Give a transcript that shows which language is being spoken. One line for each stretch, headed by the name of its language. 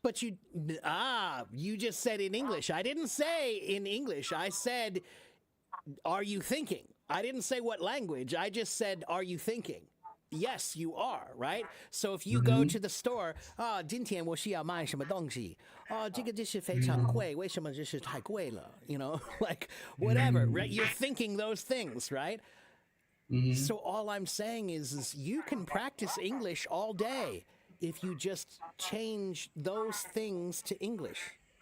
English: but you just said in English. I didn't say in English. I said, are you thinking? I didn't say what language. I just said, are you thinking? Yes, you are, right? So if you go to the store, 今天我需要买什么东西？
Chinese: 这个就是非常贵，为什么就是太贵了？
English: You know, like whatever, right? You're thinking those things, right? So all I'm saying is you can practice English all day if you just change those things to English.